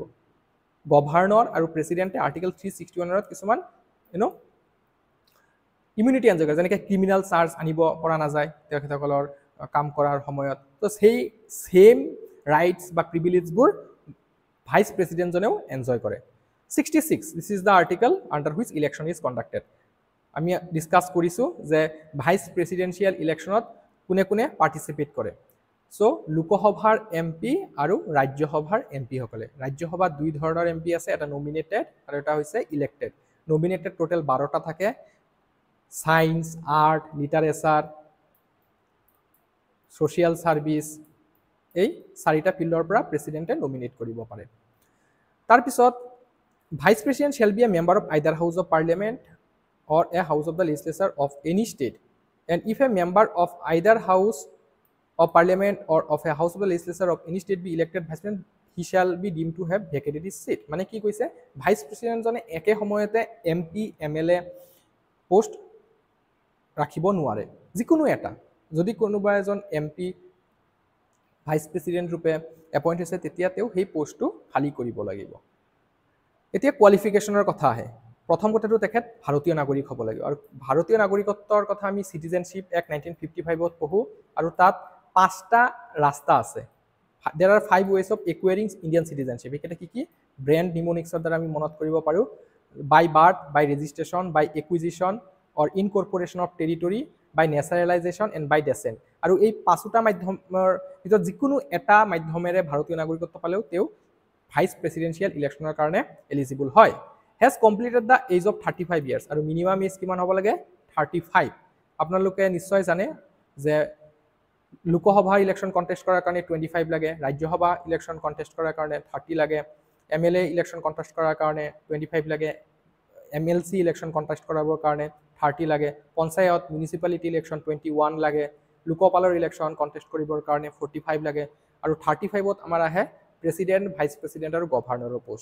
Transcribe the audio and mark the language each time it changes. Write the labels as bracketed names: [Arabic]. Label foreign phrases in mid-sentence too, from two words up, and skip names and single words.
[Assamese] গভৰ্ণৰ আৰু প্ৰেচিডেণ্টে আৰ্টিকল 361ত কিছুমান [English] immunity enjoy [Assamese] কৰে, যেনেকৈ [English] criminal charge [Assamese] আনিব পৰা নাযায় তেখেতসকলৰ কাম কৰাৰ সময়ত। তো সেই [English] same rights [Assamese] বা প্ৰিভিলেজবোৰ ভাইচ প্ৰেচিডেণ্টজনেও এনজয় কৰে। 66, [English] this is the article under which election is conducted. [Assamese] আমি ডিছকাছ কৰিছোঁ যে [English] vice presidential electionত [Assamese] কোনে কোনে পাৰ্টিচিপেট কৰে। চ' লোকসভাৰ MP আৰু ৰাজ্যসভাৰ MP-সকলে। ৰাজ্যসভাত দুই ধৰণৰ MP আছে, এটা নমিনেটেড আৰু এটা হৈছে ইলেক্টেড। [English] nominated total [Assamese] 12টা থাকে, ছায়েন্স, আৰ্ট, লিটাৰেচাৰ, [English] social service, [Assamese] এই 4টা ফিল্ডৰ পৰা প্ৰেচিডেণ্টে নমিনেট কৰিব পাৰে। [English] তাৰপিছত Vice President shall be a member of either House of Parliament or a House of the Legislature of any state. And if a member of either House of Parliament or of a House of the Legislature of any state be elected Vice President, he shall be deemed to have vacated his seat. [Assamese] মানে কি কৈছে? ভাইচ প্ৰেচিডেণ্টজনে একে সময়তে MP, MLA পোষ্ট ৰাখিব নোৱাৰে, যিকোনো এটা। যদি কোনোবা এজন MP [English] vice president [Assamese] ৰূপে এপইণ্ট হৈছে, তেতিয়া তেওঁ সেই পোষ্টটো খালী কৰিব লাগিব। এতিয়া কোৱালিফিকেশ্যনৰ কথা আহে। প্ৰথম কথাটো তেখেত ভাৰতীয় নাগৰিক হ'ব লাগিব, আৰু ভাৰতীয় নাগৰিকত্বৰ কথা আমি [English] citizenship act [Assamese] 1955ত পঢ়োঁ, আৰু তাত 5টা ৰাস্তা আছে। [English] there are 5 ways of acquiring Indian citizenship. [Assamese] এইকেইটা কি কি? [English] brand mnemonicsৰ [Assamese] দ্বাৰা আমি মনত কৰিব পাৰোঁ, [English] by birth, by registration, by acquisition or incorporation of territory, by naturalization and by descent. [Assamese] আৰু এই 5টা মাধ্যমৰ ভিতৰত যিকোনো এটা মাধ্যমেৰে ভাৰতীয় নাগৰিকত্ব পালেও তেওঁ [English] vice presidential electionৰ [Assamese] কাৰণে এলিজিবল হয়। [English] has completed the age of 35 years, [Assamese] আৰু [English] minimum age [Assamese] কিমান হ'ব লাগে? 35। আপোনালোকে নিশ্চয় জানে যে লোকসভা [English] election contest [Assamese] কৰাৰ কাৰণে 25 লাগে, ৰাজ্যসভা [English] election contest [Assamese] কৰাৰ কাৰণে 30 লাগে, MLA [English] election contest [Assamese] কৰাৰ কাৰণে 25 লাগে, MLC [English] election contest [Assamese] কৰাবৰ কাৰণে 30 লাগে, পঞ্চায়ত [English] municipality election [Assamese] 21 লাগে, লোকপালৰ [English] election contest [Assamese] কৰিবৰ কাৰণে 45 লাগে, আৰু 35ত আমাৰ আহে প্ৰেচিডেণ্ট, [English] vice president [Assamese] আৰু গভৰ্ণৰৰ পোষ্ট।